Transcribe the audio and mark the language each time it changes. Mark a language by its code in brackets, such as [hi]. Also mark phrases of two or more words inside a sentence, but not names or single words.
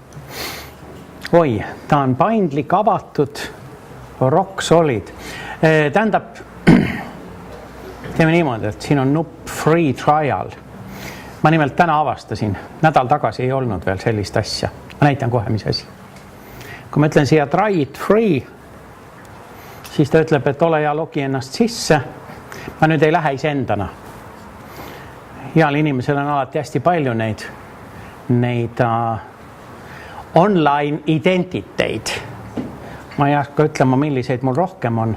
[et] Oi, ta on paindlik, avatud, [en] rock solid. [et] Tähendab, teeme niimoodi, et siin on nupp [en] free trial. [et] Ma nimelt täna avastasin, nädal tagasi ei olnud veel sellist asja. Ma näitan kohe, mis asi. Kui ma ütlen siia [en] try it free, [et] siis ta ütleb, et ole ja logi ennast sisse. Ma nüüd ei lähe iseendana. Heal inimesel on alati hästi palju neid online identiteid. Ma ei hakka ütlema, milliseid mul rohkem on.